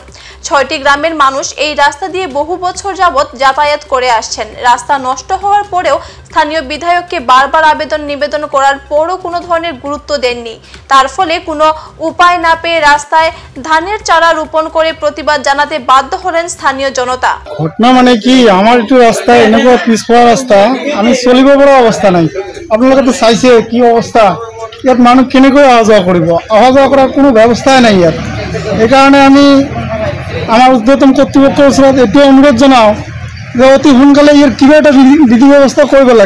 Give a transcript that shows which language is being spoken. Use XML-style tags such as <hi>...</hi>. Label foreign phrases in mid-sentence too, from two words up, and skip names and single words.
<bn>৬টি গ্রামের মানুষ এই রাস্তা দিয়ে বহু বছর যাবৎ যাতায়াত করে আসছেন। রাস্তা নষ্ট হওয়ার পরেও স্থানীয় বিধায়ককে বারবার নিবেদন করার পরও কোনো ধরনের গুরুত্ব দেননি। তার ফলে কোনো উপায় না পেয়ে রাস্তায় ধানের চারা রোপণ করে প্রতিবাদ জানাতে বাধ্য হলেন স্থানীয় জনতা।</bn> <as>ঘটনা মানে কি, আমার একটু রাস্তায় এনেকুৱা পিছপৰা রাস্তা, আমি চলিব পৰা অৱস্থা নাই। আপোনালোকে তো চাইছে কি অৱস্থা, ইয়াত মানুহ কেনেকৈ অহা যোৱা কৰিব, অহা যোৱা কৰাৰ কোনো ব্যৱস্থাই নাই ইয়াত। সেইকাৰণে আমি আমাৰ উৰ্ধ্বতন কৰ্তৃপক্ষৰ ওচৰত এইটো অনুৰোধ জনাওঁ যে অতি সোনকালে ইয়াৰ কিবা এটা বিধি ব্যৱস্থা কৰিব লাগে।</as>